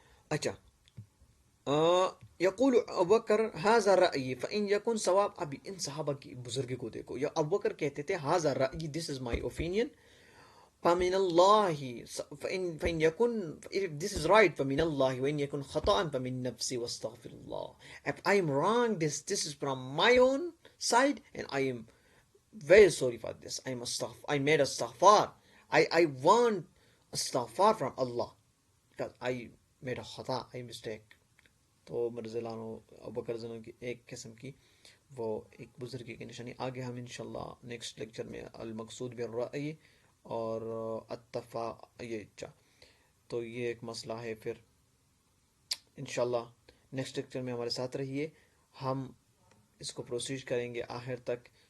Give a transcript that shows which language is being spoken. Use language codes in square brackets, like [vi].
[ur] اچھا, [ar] یقول ابوبکر هذا رأیی فإن یکن صواب. [ur] ابھی ان صحابہ کی بزرگی کو دیکھو, یا ابوبکر کہتے تھے [ar] هذا رأیی, [en] this is my opinion, [ar] فمن الله فإن يكن, [en] if this is right [ar] فمن الله, وإن يكن خطأ فمن نفسي واستغفر الله. [en] If I am wrong, this is from my own side, and I am very sorry for this. I made astaghfar. I want astaghfar from Allah because I made a khata, I mistake. [ur] تو رضی اللہ عنہ ابوبکر رضی اللہ عنہ کی ایک قسم کی وہ ایک بزرگی کی نشانی. آگے ہم انشاءاللہ نیکسٹ لیکچر میں [ar] المقصود بالرأی [ur] اور اتفاق, یہ تو یہ ایک مسئلہ ہے. پھر انشاءاللہ نیکسٹ لیکچر میں ہمارے ساتھ رہیے, ہم اس کو پروسیج کریں گے آخر تک.